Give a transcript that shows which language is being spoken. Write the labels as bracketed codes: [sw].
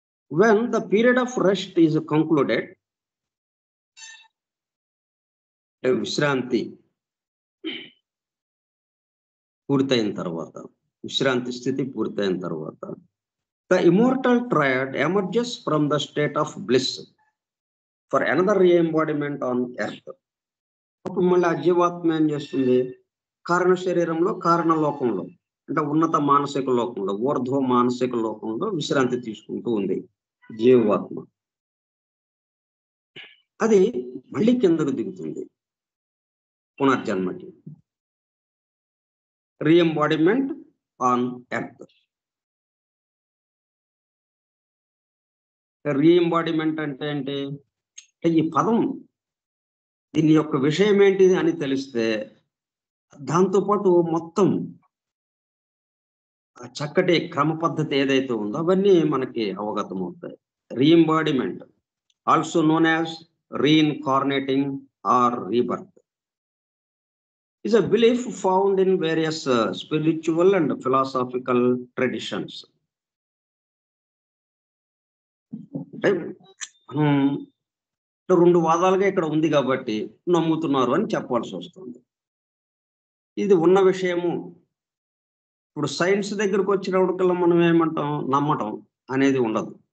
[en] When the period of rest is concluded, [te] విశ్రాంతి పూర్తయిన తర్వాత, విశ్రాంతి స్థితి పూర్తయిన తర్వాత, [en] the immortal triad emerges from the state of bliss for another re-embodiment on earth. [te] అప్పుడు మళ్ళీ ఆ జీవాత్మ ఏం చేస్తుంది? కారణ శరీరంలో, కారణ లోకంలో అంటే ఉన్నత మానసిక లోకంలో, ఊర్ధ్వ మానసిక లోకంలో విశ్రాంతి తీసుకుంటూ ఉంది జీవాత్మ. అది మళ్ళీ కిందకు దిగుతుంది పునర్జన్మకి. [en] Reembodiment on earth. [te] రీఎంబాడిమెంట్ అంటే ఏంటి? ఈ పదం దీని యొక్క విషయం ఏంటిది అని తెలిస్తే దాంతోపాటు మొత్తం చక్కటి క్రమ పద్ధతి ఏదైతే ఉందో అవన్నీ మనకి అవగతం అవుతాయి. [en] Reembodiment also known as reincarnating or rebirth is a belief found in various spiritual and philosophical traditions. [te] అంటే మనం రెండు వాదాలుగా ఇక్కడ ఉంది కాబట్టి నమ్ముతున్నారు అని చెప్పాల్సి వస్తుంది. ఇది ఉన్న విషయము. ఇప్పుడు సైన్స్ దగ్గరకు వచ్చినప్పటికల్లా మనం ఏమంటాం, నమ్మటం అనేది ఉండదు.